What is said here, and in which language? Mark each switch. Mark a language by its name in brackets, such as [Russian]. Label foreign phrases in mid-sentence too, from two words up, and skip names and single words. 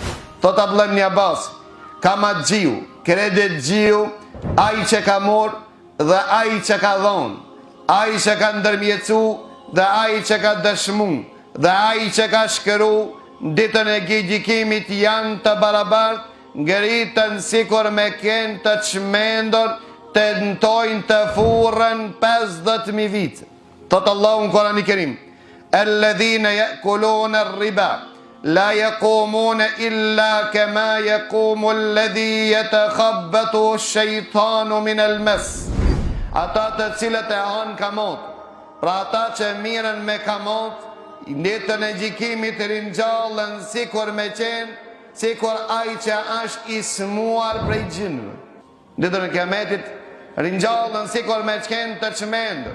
[Albanian] Thot Abdullah ibn Abbas, kamaxhiu, kreditxhiu, ai që ka marrë dhe ai që ka dhonë, ai që ka ndërmjetësu dhe ai që ka dëshmu, dhe ai që ka shkëru, ditën e gjykimit janë të barabartë, ngritën sikur me qenë të çmendur, tentojnë të furrën 50.000 vite. Thot Allahu në Kur'anin e Kerim, [Arabic] الذين يأكلون الربا لا يقومون إلا كما يقوم الذي يتخبطه الشيطان من المس. [Albanian] Ata të cilët e hanë kamot, pra ata që miren me kamot, ditën e gjykimit ringjallën sikur me qenë, sikur ai që është i smuar prej gjinëve. Ditën e kiametit ringjallën sikur me qenë të çmendur.